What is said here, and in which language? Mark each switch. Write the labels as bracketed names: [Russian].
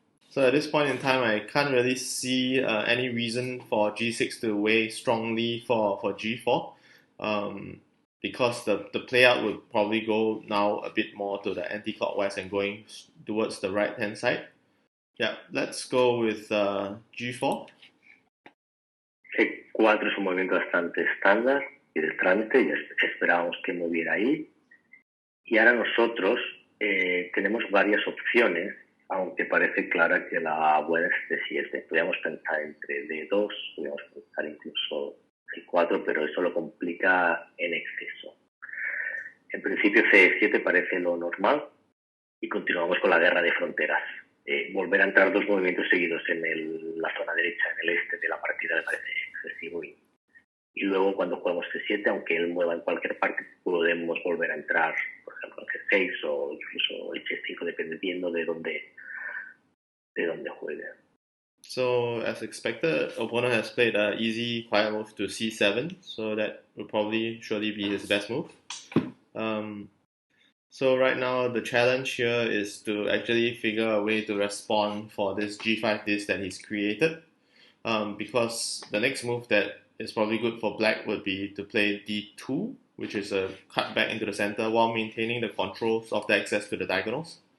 [English] So at this point in time, I can't really see any reason for G6 to weigh strongly for G4, because the playout would probably go now a bit more to the anti-clockwise and going towards the right-hand side. Yeah, let's go with G4. [Spanish] C4 es un movimiento bastante estándar y de trámite, y esperábamos que moviera ahí. Y ahora nosotros tenemos varias opciones, aunque parece clara que la buena es C7. Podríamos pensar entre D2, podríamos pensar incluso C4, pero eso lo complica en exceso. En principio C7 parece lo normal y continuamos con la guerra de fronteras. Volver a entrar dos movimientos seguidos en la zona derecha, en el este de la partida, me parece excesivo. Y luego cuando jugamos C7, aunque él mueva en cualquier parte, podemos volver a entrar, por ejemplo, en G6 o incluso H5, dependiendo de dónde juegue. [English] So as expected, opponent has played an easy quiet move to C7, so that will probably surely be his best move. So right now the challenge here is to actually figure a way to respond for this G5 disk that he's created, because the next move that is probably good for black would be to play D2, which is a cut back into the center while maintaining the controls of the access to the diagonals.